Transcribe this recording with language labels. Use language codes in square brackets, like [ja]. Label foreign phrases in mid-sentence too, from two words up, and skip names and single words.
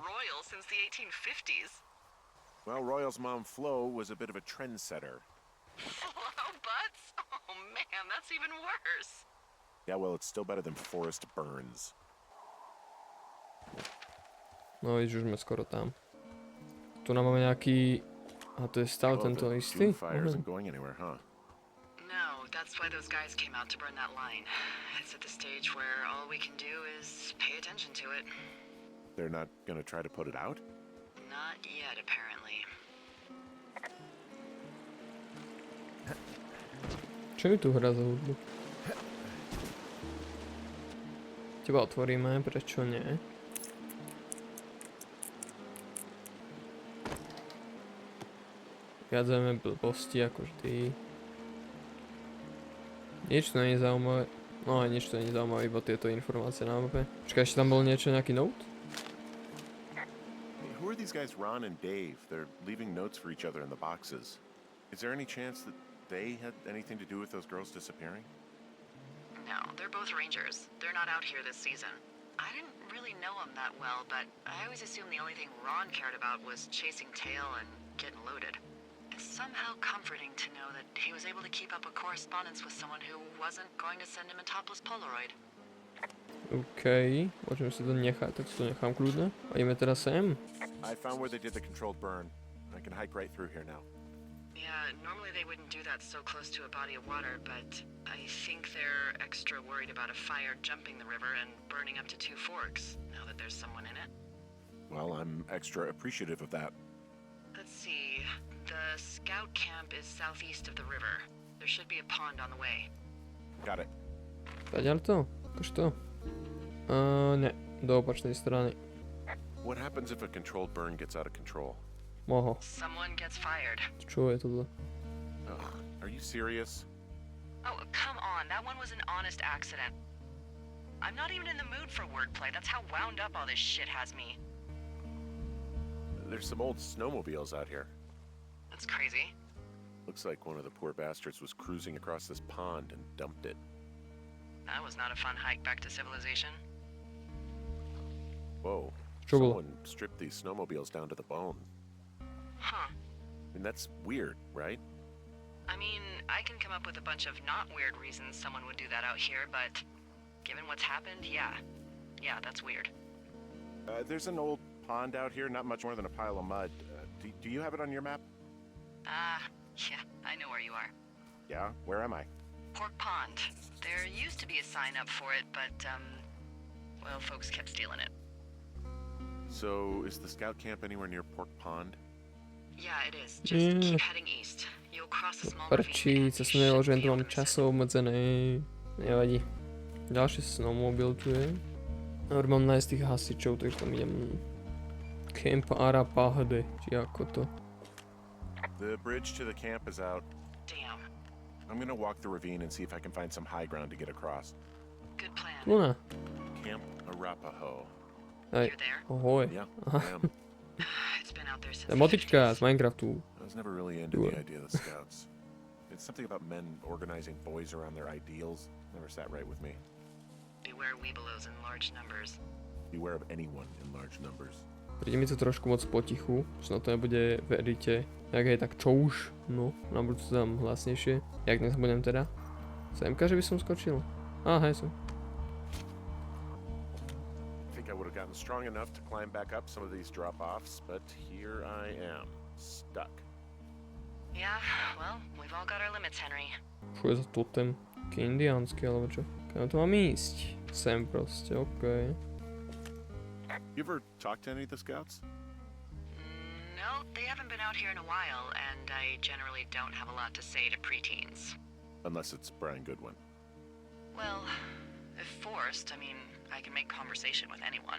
[en] Royal since the 1850s. Well, Royal's mom, Flo, was a bit of a trendsetter. Hello, Butts? Oh, man, that's even worse. Yeah, well, it's still better than Forrest Burns. [sk] No vidíš, už sme skoro tam. Tu máme nejaký... A to je stále [en] Well, [sk] tento [en] the [sk] istý? [en] June fire isn't going anywhere, huh? No, that's why those guys came out to burn that line. It's at the stage where all we can do is pay attention to it. They're not gonna try to put it out? Not yet, apparently. [sk] Čo mi tu hrá za hudbu? Teba otvoríme, prečo nie? Vyhádzame blbosti ako vždy. Nič to nie je zaujímavé. No aj nič to nie je zaujímavé, iba tieto informácie na mape. Počkaj, ešte tam bol niečo, nejaký note? [en] Hey, who are these guys, Ron and Dave? They're leaving notes for each other in the boxes. Is there any chance that they had anything to do with those girls disappearing? No, they're both rangers. They're not out here this season. I didn't really know them that well, but I always assumed the only thing Ron cared about was chasing tail and getting loaded. It's somehow comforting to know that he was able to keep up a correspondence with someone who wasn't going to send him a topless Polaroid. [sk] OK, môžeme si to nechať, tak si to nechám kľudne. A ideme teraz sem. [en] I found where they did the controlled burn. I can hike right through here now. Yeah, normally they wouldn't do that so close to a body of water, but I think they're extra worried about a fire jumping the river and burning up to 2 forks, now that there's someone in it. Well, I'm extra appreciative of that. Let's see. The scout camp is southeast of the river. There should be a pond on the way. Got it. [sk] Zadiaľ to? Tož to? Ne, do opačnej strany. [en] What happens if a controlled burn gets out of control? Moho. Someone gets fired. [sk] Čo je toto? [en] Are you serious? Oh, come on. That one was an honest accident. I'm not even in the mood for wordplay. That's how wound up all this shit has me. There's some old snowmobiles out here. That's crazy. Looks like one of the poor bastards was cruising across this pond and dumped it. That was not a fun hike back to civilization. Whoa. [sk] Čo bolo? [en] Someone stripped these snowmobiles down to the bone. Huh. And that's weird, right? I mean, I can come up with a bunch of not weird reasons someone would do that out here, but given what's happened, yeah. Yeah, that's weird. There's an old pond out here, not much more than a pile of mud. Do you have it on your map? Yeah, I know where you are. Yeah? Where am I? Pork Pond. There used to be a sign up for it, but, well, folks kept stealing it. So, is the scout camp anywhere near Pork Pond? Yeah, it is. Just keep heading east. You'll cross a small [sk] Prčí, [en] ravine. [sk] sa som nevedel, že tu mám časov obmedzené. Nevadí. Ďalší snowmobil tu je. Dobre, mám nájsť tých hasičov, takže tam idem. Camp Arapahde, či ako to. [en] The bridge to the camp is out. Damn. I'm gonna walk the ravine and see if I can find some high ground to get across. Good plan. [sk] Tu na. [en] Camp Arapaho. [sk] Aj, [en] You're there? [sk] ahoj. [en] Yeah, I am. It's been out there since [sk] To je [en] the [sk] motička [en] 50s. [sk] z Minecraftu. [en] I was never really into the idea of the scouts. It's something about men organizing boys around their ideals. Never sat right with me. Beware weebelows in large numbers. Beware of anyone in large numbers. [sk] Príde mi to trošku moc potichu, snad to nebude, veríte. Jak je tak čo už? No, na budúce tam hlasnejšie. Jak dnes budem teda? Semka, že by som skočil? Hej som. [en] I think I would have gotten strong enough to climb back up some of these drop-offs, but here I am, stuck. Yeah, well, we've all got our limits, Henry. [sk] Čo je za totem? Taký indiánsky, alebo čo? Kam to mám ísť? Sem proste, okej. [en] You ever talk to any of the scouts? No, they haven't been out here in a while, and I generally don't have a lot to say to preteens. Unless it's Brian Goodwin. Well, if forced, I mean, I can make conversation with anyone.